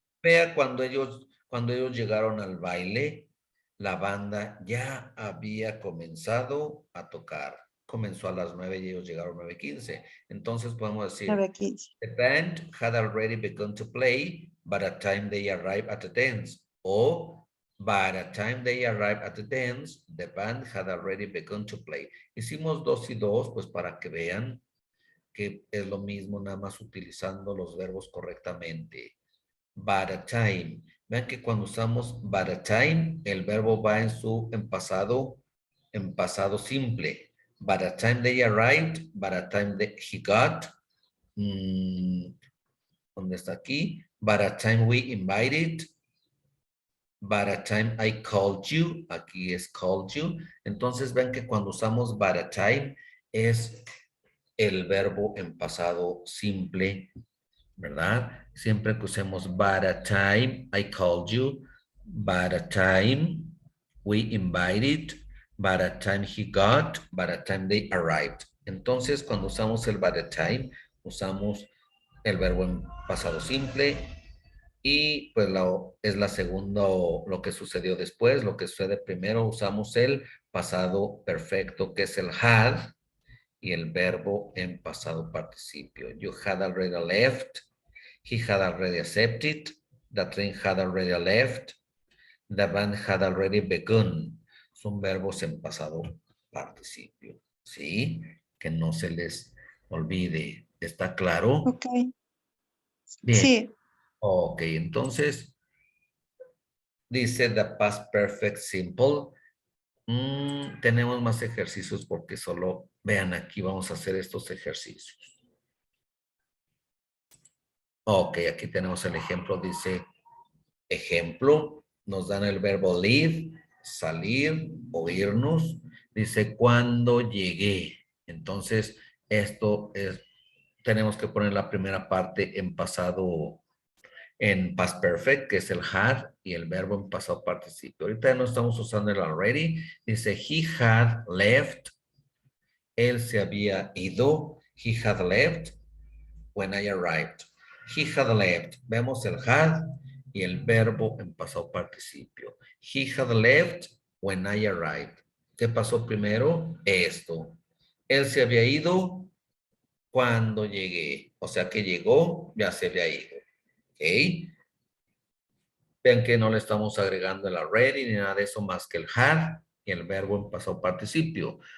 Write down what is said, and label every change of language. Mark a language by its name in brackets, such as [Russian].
[Spanish] Vea cuando ellos llegaron al baile, la banda ya había comenzado a tocar. Comenzó a las 9 y ellos llegaron a 9:15. Entonces podemos decir, 9:15. [English] the band had already begun to play by the time they arrived at the dance. O by the time they arrived at the dance, the band had already begun to play. [Spanish] Hicimos 2 y 2, pues para que vean que es lo mismo, nada más utilizando los verbos correctamente. [English] By the time. [Spanish] Vean que cuando usamos by the time, el verbo va en pasado simple. [English] By the time they arrived, by the time he got, [Spanish] ¿dónde está aquí? [English] By the time we invited, by the time I called you, [Spanish] aquí es [English] called you. [Spanish] Entonces ven que cuando usamos [English] by the time [Spanish] es el verbo en pasado simple, ¿verdad? Siempre que usemos [English] by the time I called you, by the time we invited, by the time he got, by the time they arrived. [Spanish] Entonces, cuando usamos el by the time, usamos el verbo en pasado simple y pues es la segunda, lo que sucedió después. Lo que sucede primero, usamos el pasado perfecto, que es el had, y el verbo en pasado participio. [English] You had already left. He had already accepted. The train had already left. The band had already begun. [Spanish] Son verbos en pasado participio. ¿Sí? Que no se les olvide. ¿Está claro? Ok. Bien. Sí. Ok, entonces dice [English] the past perfect simple. [Spanish] Tenemos más ejercicios porque solo, vean aquí, vamos a hacer estos ejercicios. Ok, aquí tenemos el ejemplo, dice, ejemplo, nos dan el verbo leave, salir o irnos. Dice, cuando llegué. Entonces, esto es, tenemos que poner la primera parte en pasado, en past perfect, que es el had, y el verbo en pasado participio. Ahorita no estamos usando el already. Dice, [English] he had left. [Spanish] Él se había ido. [English] He had left when I arrived. He had left. [Spanish] Vemos el had y el verbo en pasado participio. [English] He had left when I arrived. [Spanish] ¿Qué pasó primero? Esto. Él se había ido cuando llegué. O sea que llegó, ya se había ido. ¿Ok? Vean que no le estamos agregando el already ni nada de eso más que el had y el verbo en pasado participio.